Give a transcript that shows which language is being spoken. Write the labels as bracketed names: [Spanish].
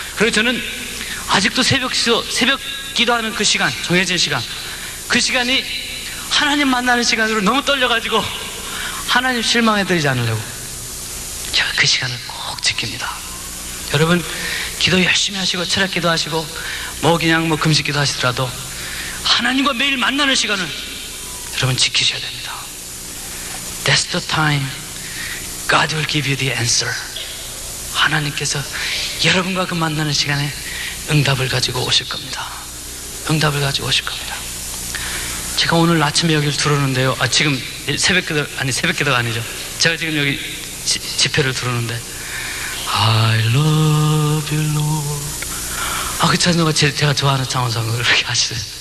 [Korean] 그래서 저는 아직도 새벽 기도하는 그 시간, 정해진 시간, 그 시간이 하나님 만나는 시간으로 너무 떨려가지고 하나님 실망해드리지 않으려고 제가 그 시간을 꼭 지킵니다. 여러분, 기도 열심히 하시고 철학 기도하시고 그냥 금식 기도하시더라도 하나님과 매일 만나는 시간을 여러분 지키셔야 됩니다. [English] That's the time God will give you the answer. [Korean] 하나님께서 여러분과 그 만나는 시간에 응답을 가지고 오실 겁니다. 응답을 가지고 오실 겁니다. 제가 오늘 아침에 여기를 들어오는데요, 지금 새벽기도가 아니죠. 제가 지금 여기 집회를 들어오는데 [English] I love you Lord, [Korean] 그 찬송가 제가 좋아하는 찬송을 그렇게 하시어요.